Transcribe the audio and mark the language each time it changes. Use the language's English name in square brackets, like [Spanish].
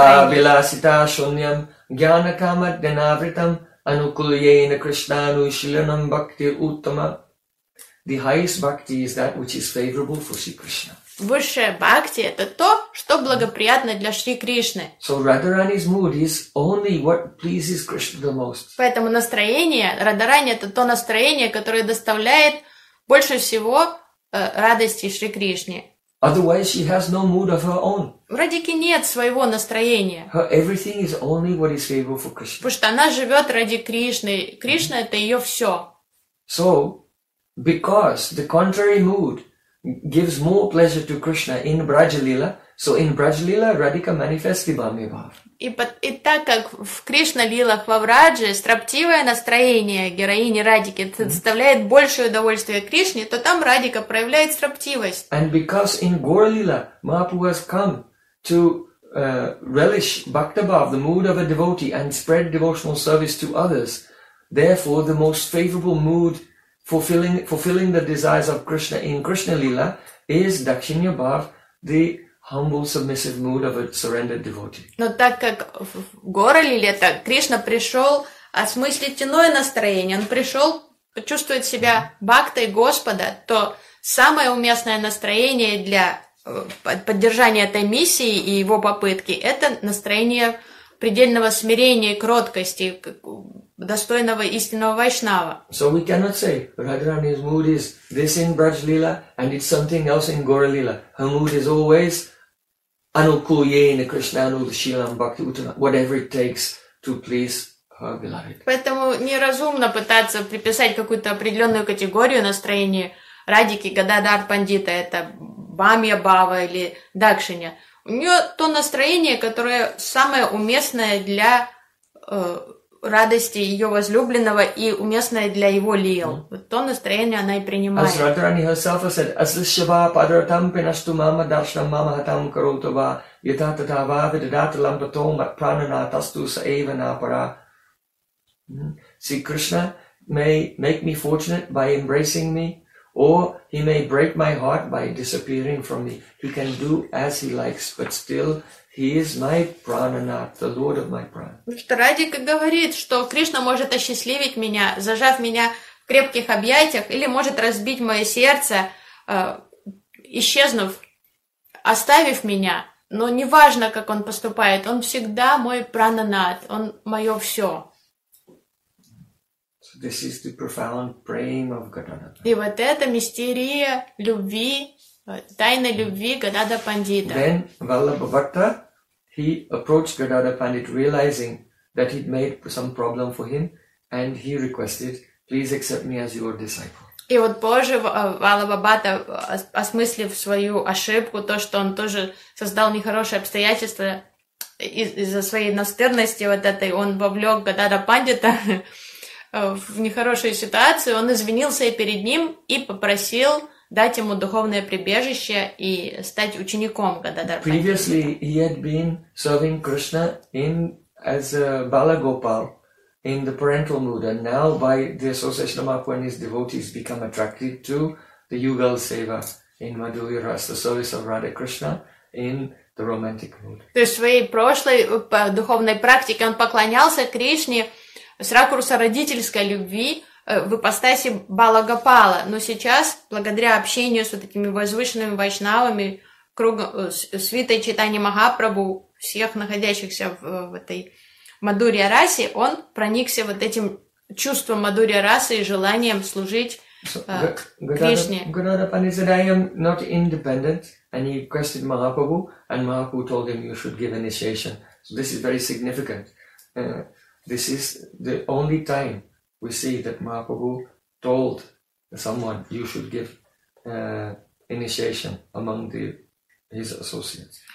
[Russian] о его настроении. Высшая бхакти – это то, что благоприятно для Шри Кришны. [English] So Radharani's mood is only what pleases Krishna the most. [Russian] Поэтому настроение Радарани – это то настроение, которое доставляет больше всего радости Шри Кришне. [English] Otherwise, she has no mood of her own. [Russian] У Радики нет своего настроения. [English] Her everything is only what is favorable for Krishna. [Russian] Потому что она живет ради Кришны. Кришна – это ее все. [English] So, because the contrary mood gives more pleasure to Krishna in Brajalila, so in Brajalila, Radhika manifests the Bhamya Bhav. [Russian] И так как в Кришна-лилах во Врадже строптивое настроение героини Радики доставляет большее удовольствие Кришне, то там Радика проявляет строптивость. [English] And because in Gauralila, Mahaprabhu has come to relish Bhakta Bhav, the mood of a devotee, and spread devotional service to others, therefore the most favorable mood fulfilling the desires of Krishna in Krishna-lila is Dakshinya Bhav, the humble, submissive mood of a surrendered devotee. [Russian] Но так как в Гора-лиле, так Кришна пришел осмыслить иное настроение, он пришел почувствовать себя бхактой Господа, то самое уместное настроение для поддержания этой миссии и его попытки – это настроение предельного смирения и кроткости, достойного истинного вайшнава. [English] So we cannot say Radharani's mood is this in Braj Lila and it's something else in Gaura Lila. Her mood is always [Sanskrit] anukulyena Krishna anudashilam bhakti uttama, [English] whatever it takes to please her beloved. [Russian] Поэтому неразумно пытаться приписать какую-то определенную категорию настроения Радики Гададар Пандита, это Бхамья Бхава или Дакшиня. У нее то настроение, которое самое уместное для радости ее возлюбленного и уместное для его лил. Вот то настроение она и принимает. [English] As Radharani herself has said, [Sanskrit] Asrishava padratam pinashtu mama darshanam mama hatam karoto va yatatata va vidadatalam tato mat pranana tastu sa eva na para. [English] See, Krishna may make me fortunate by embracing me, or he may break my heart by disappearing from me. He can do as he likes, but still He is my prananath, the lord of my prana. [Russian] Что Радика говорит, что Кришна может осчастливить меня, зажав меня в крепких объятиях, или может разбить мое сердце, исчезнув, оставив меня. Но неважно, как он поступает, он всегда мой прананат, он мое все. [English] So this is the profound praying of Gadadhara. [Russian] И вот это мистерия любви, тайна любви Гададхара Пандита. [English] Then Vallabha Bhatta, he approached Gadadhara Pandit, realizing that he'd made some problem for him, and he requested, "Please accept me as your disciple." [Russian] И вот позже Vallabha Bhatta, осмыслив свою ошибку, то, что он тоже создал нехорошие обстоятельства из-за своей настырности вот этой, он вовлек Гададхара Пандита в нехорошую ситуацию, он извинился перед ним и попросил дать ему духовное прибежище и стать учеником Гададхара. [English] Previously he had been serving Krishna as a Balagopal in the parental mood, and now by the association of Mahaprabhu and his devotees become attracted to the Yugal Seva in Madhurya Rasa, the service of Radha Krishna in the romantic mood. [Russian] То есть в своей прошлой духовной практике он поклонялся Кришне с ракурса родительской любви, в ипостаси Балагопала. Но сейчас, благодаря общению с вот этими возвышенными вайшнавами, свитой Чайтани Махапрабху, всех находящихся в этой Мадурья расе, он проникся вот этим чувством Мадурья расы и желанием служить Кришне. [English] Ганадапани said, I am not independent. And he requested Mahaprabhu, and Mahaprabhu told him, you should give initiation. So this is very significant. This is the only time we see that Mahaprabhu told someone, you should give initiation among his associates.